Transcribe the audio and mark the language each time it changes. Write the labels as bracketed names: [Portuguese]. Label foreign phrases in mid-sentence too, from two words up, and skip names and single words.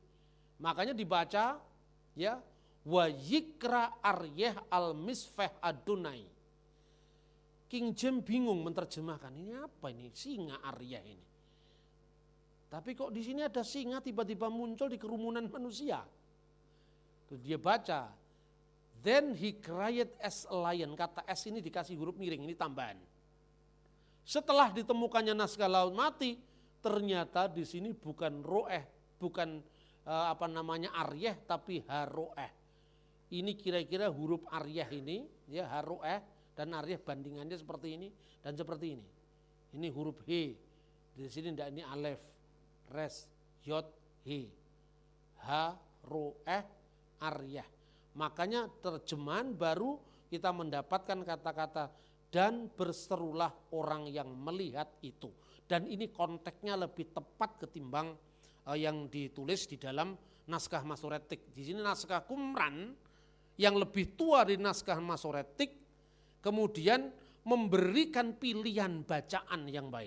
[Indonesian] Makanya dibaca ya, [Hebrew] ויקרא אריה על מצפה אדני. [Indonesian] King James bingung menerjemahkan, ini apa ini, singa aryeh ini. Tapi kok di sini ada singa tiba-tiba muncul di kerumunan manusia. Terus dia baca, [English] then he cried as a lion. [Indonesian] Kata S ini dikasih huruf miring, ini tambahan. Setelah ditemukannya naskah laut mati, ternyata di sini bukan roeh, bukan aryeh, tapi haroeh. Ini kira-kira huruf aryeh ini, ya haroeh dan aryeh bandingannya seperti ini dan seperti ini. Ini huruf he, di sini tidak, ini alef, res, yod, he, haroeh, aryeh. Makanya terjemahan baru kita mendapatkan kata-kata dan berserulah orang yang melihat itu. Dan ini konteksnya lebih tepat ketimbang yang ditulis di dalam naskah Masoretik. Di sini naskah Qumran yang lebih tua dari naskah Masoretik kemudian memberikan pilihan bacaan yang baik.